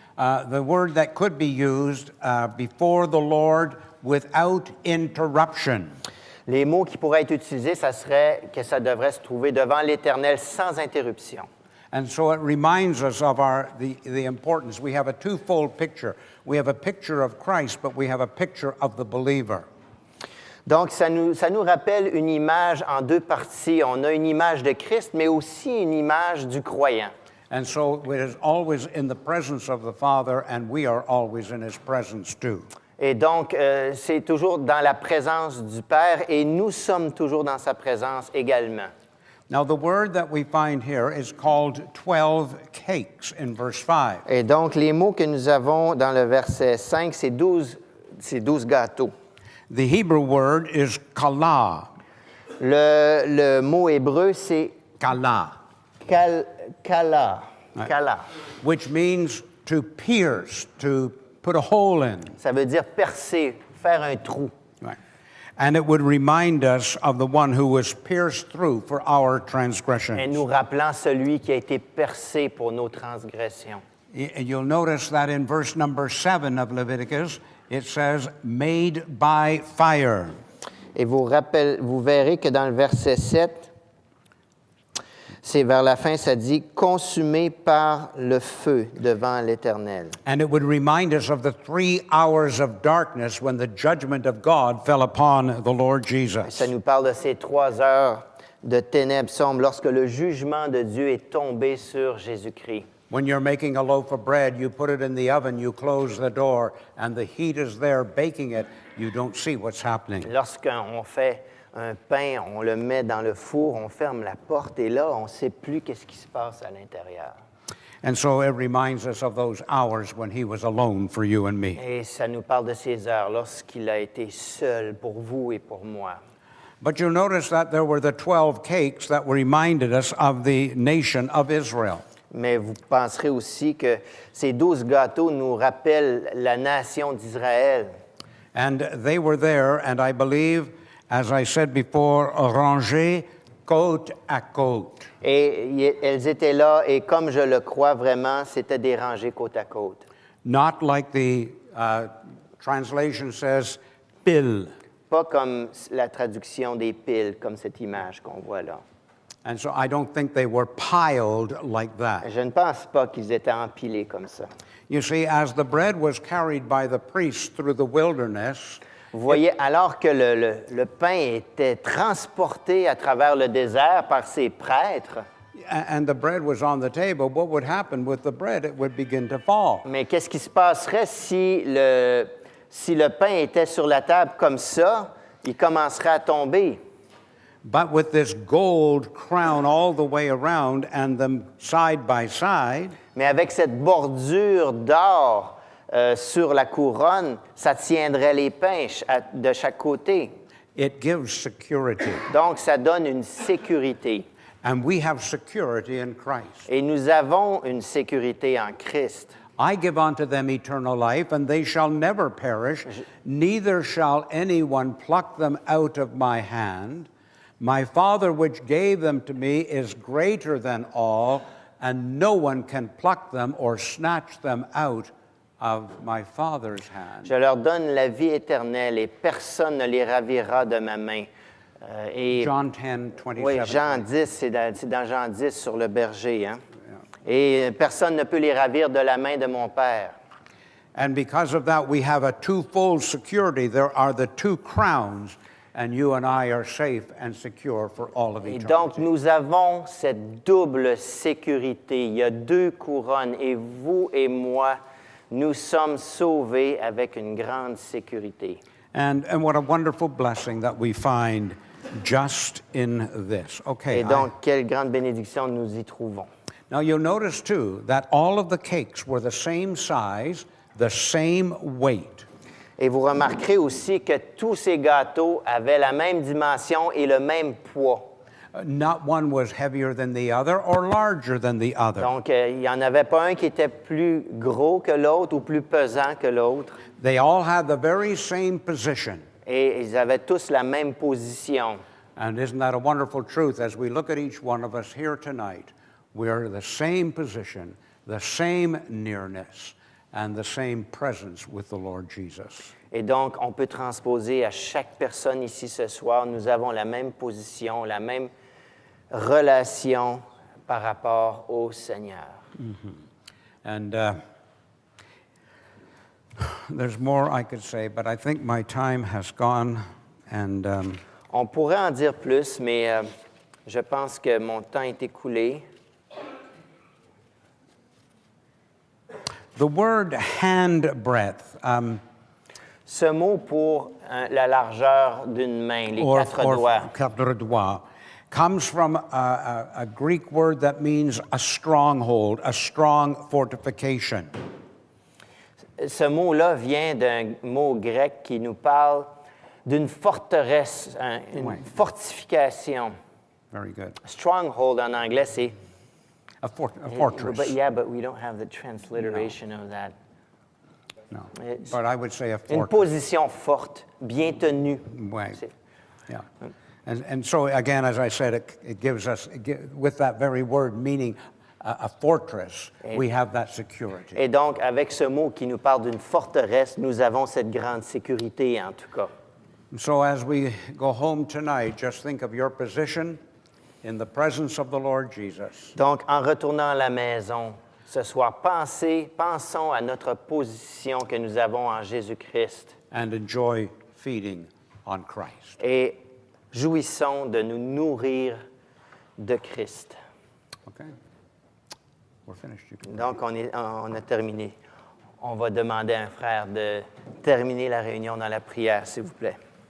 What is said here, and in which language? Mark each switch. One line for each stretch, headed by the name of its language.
English: The word that could be used before the Lord without interruption.
French: Les mots qui pourraient être utilisés, ça serait que ça devrait se trouver devant l'Éternel sans interruption.
English: And so it reminds us of the importance. We have a twofold picture. We have a picture of Christ, but we have a picture of the believer.
French: Donc, ça nous rappelle une image en deux parties. On a une image de Christ, mais aussi une image du croyant.
English: And so it is always in the presence of the Father, and we are always in His presence too.
French: Et donc, c'est toujours dans la présence du Père, et nous sommes toujours dans sa présence également.
English: Now, the word that we find here is called 12 cakes in verse 5.
French: Et donc, les mots que nous avons dans le verset 5, c'est 12 gâteaux.
English: The Hebrew word is kala.
French: Le mot hébreu, c'est
English: Kala.
French: kala. Ouais.
English: Kala. Which means to pierce, to put a hole in.
French: Ça veut dire percer, faire un trou.
English: Right. And it would remind us of the one who was pierced through for our transgressions.
French: Et nous rappelant celui qui a été percé pour nos transgressions.
English: You'll notice that in verse number 7 of Leviticus, it says, made by fire.
French: Et vous verrez que dans le verset 7, c'est vers la fin, ça dit « consumé par le feu devant l'Éternel ».
English: And it would remind us of the 3 hours of darkness when the judgment of God fell upon the Lord Jesus.
French: Ça nous parle de ces 3 heures de ténèbres sombres lorsque le jugement de Dieu est tombé sur Jésus-Christ.
English: When you're making a loaf of bread, you put it in the oven, you close the door, and the heat is there baking it. You don't see what's happening.
French: Lorsqu'on fait un pain, on le met dans le four, on ferme la porte et là, on ne sait plus qu'est-ce qui se passe à l'intérieur.
English: And so it reminds us of those hours when he was alone for you and me.
French: Et ça nous parle de ces heures lorsqu'il a été seul pour vous et pour moi.
English: But you'll notice that there were the 12 cakes that reminded us of the nation of Israel.
French: Mais vous penserez aussi que ces 12 gâteaux nous rappellent la nation d'Israël.
English: And they were there, and I believe, as I said before,
French: rangés côte à côte. Et elles étaient là, et comme je le crois vraiment, c'était des rangées côte à côte.
English: Not like the translation says, pile.
French: Pas comme la traduction des piles, comme cette image qu'on voit là.
English: And so I don't think they were piled like that.
French: Je ne pense pas qu'ils étaient empilés comme ça.
English: You see, as the bread was carried by the priests through the wilderness,
French: Vous voyez, alors que le pain était transporté à travers le désert par ces prêtres,
English: and the bread was on the table, what would happen with the bread? It would begin to fall.
French: mais qu'est-ce qui se passerait si le pain était sur la table comme ça? Il commencerait à tomber.
English: But with this gold crown all the way around and them side by side,
French: Mais avec cette bordure d'or sur la couronne, ça tiendrait les pains de chaque côté.
English: it gives security.
French: Donc, ça donne une sécurité.
English: And we have security in Christ.
French: Et nous avons une sécurité en Christ.
English: I give unto them eternal life, and they shall never perish, neither shall anyone pluck them out of my hand. My Father which gave them to me is greater than all, and no one can pluck them or snatch them out of my Father's hand.
French: Je leur donne la vie éternelle et personne ne les ravira de ma main. Et
English: John 10, 27.
French: oui, Jean 10, c'est dans Jean 10 sur le berger. Hein? Et personne ne peut les ravir de la main de mon Père.
English: And because of that, we have a twofold security. There are the two crowns, and you and I are safe and secure for all of
French: Et
English: eternity.
French: donc, nous avons cette double sécurité. Il y a deux couronnes et vous et moi, nous sommes sauvés avec une grande sécurité.
English: And what a wonderful blessing that we find just in this. Okay.
French: Et donc, quelle grande bénédiction nous y trouvons.
English: Now you'll notice too that all of the cakes were the same size, the same weight.
French: Et vous remarquerez aussi que tous ces gâteaux avaient la même dimension et le même poids.
English: Not one was heavier than the other or larger than the other.
French: Donc, il n'y en avait pas un qui était plus gros que l'autre ou plus pesant que l'autre.
English: They all had the very same position.
French: Et ils avaient tous la même position.
English: And isn't that a wonderful truth? As we look at each one of us here tonight, we're the same position, the same nearness, and the same presence with the Lord Jesus.
French: Et donc, on peut transposer à chaque personne ici ce soir. Nous avons la même position, la même relation par rapport au Seigneur.
English: And there's more I could say, but I think my time has gone. And
French: On pourrait en dire plus, mais je pense que mon temps est écoulé.
English: the word hand breadth,
French: Ce mot pour la largeur d'une main, les
English: or
French: quatre doigts, quatre doigts,
English: comes from a Greek word that means a stronghold, a strong fortification.
French: ce mot-là vient d'un mot grec qui nous parle d'une forteresse, une Ouais. fortification.
English: Very good.
French: Stronghold en anglais, c'est...
English: A fortress. But yeah, but we don't have the transliteration of that. No. It's But I would say a
French: Une
English: fortress.
French: position forte, bien tenue.
English: Right.
French: C'est-
English: Yeah. And so, again, as I said, it gives us, with that very word meaning a fortress, we have that security.
French: Et donc, avec ce mot qui nous parle d'une forteresse, nous avons cette grande sécurité, en tout cas.
English: So as we go home tonight, just think of your position in the presence of the Lord Jesus.
French: Donc, en retournant à la maison, ce soir, pensons à notre position que nous avons en Jésus-Christ
English: And enjoy feeding on Christ.
French: et jouissons de nous nourrir de Christ.
English: Okay? We're finished. You can-
French: Donc, on a terminé. On va demander à un frère de terminer la réunion dans la prière, s'il vous plaît.